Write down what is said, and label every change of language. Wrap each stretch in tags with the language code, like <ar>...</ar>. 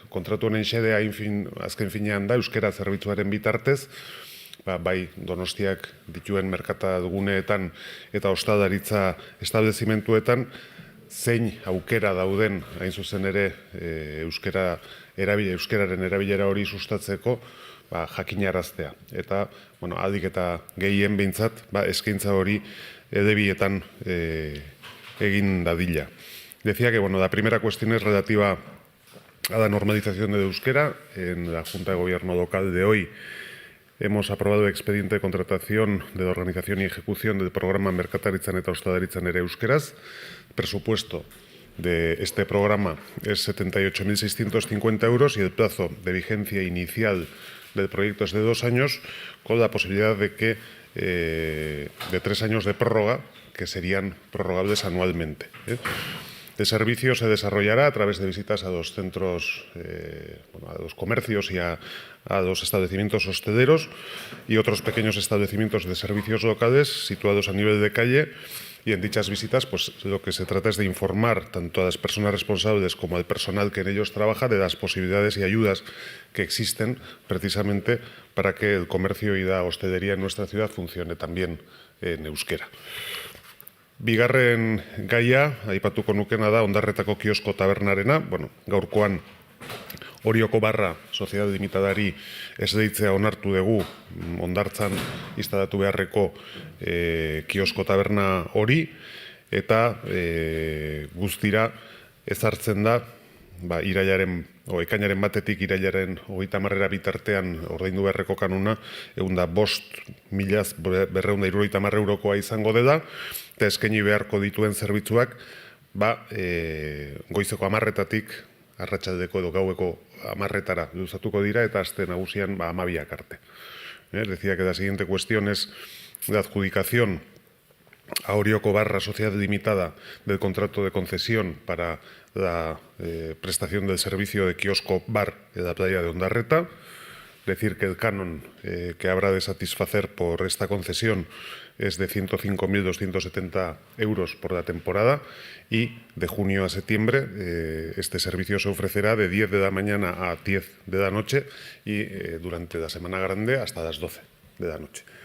<eu>Kontratu honen xedea azken finean da, euskera zerbitzuaren bitartez, bai Donostiak dituen merkataguneetan eta ostalaritza establezimentuetan, zein aukera dauden, hain zuzen ere, euskeraren erabilera hori sustatzeko jakinaraztea. Eta, aldik eta gehien behintzat, eskaintza hori edebietan egin dadila.</eu> <es>Decía que la primera cuestión es relativa a la normalización del euskera. En la Junta de Gobierno local de hoy hemos aprobado el expediente de contratación de la organización y ejecución del programa Merkataritzan eta Ostalaritzan ere euskeraz. El presupuesto de este programa es 78.650 euros y el plazo de vigencia inicial del proyecto es de 2 años, con la posibilidad de 3 años de prórroga, que serían prorrogables anualmente. El servicio se desarrollará a través de visitas a los centros, a los comercios y a los establecimientos hosteleros y otros pequeños establecimientos de servicios locales situados a nivel de calle. Y en dichas visitas, lo que se trata es de informar tanto a las personas responsables como al personal que en ellos trabaja de las posibilidades y ayudas que existen precisamente para que el comercio y la hostelería en nuestra ciudad funcione también en euskera.</es> <eu>Bigarren gaia, aipatuko nukena da, Ondarretako kiosko tabernarena. Gaurkoan Orioko Barra Sociedad Limitadari ez deitzea onartu dugu Ondartzan instalatu beharreko kiosko taberna hori, eta guztira ezartzen da, ekainaren batetik irailaren 30 bitartean ordaindu beharreko kanuna 5.250 eurokoa izango dela, eta eskaini beharko dituen zerbitzuak goizeko 10:00-tatik arratsaldeko edo gaueko 10:00-tara luzatuko dira, eta aste nagusian 12:00 arte.</eu> <es>Decía que la siguiente cuestión es la adjudicación a Orioko Barra Sociedad Limitada del contrato de concesión para la prestación del servicio de kiosco bar en la playa de Ondarreta. Decir que el canon que habrá de satisfacer por esta concesión es de 105.270 euros por la temporada, y de junio a septiembre este servicio se ofrecerá de 10 de la mañana a 10 de la noche y durante la semana grande hasta las 12 de la noche.</es>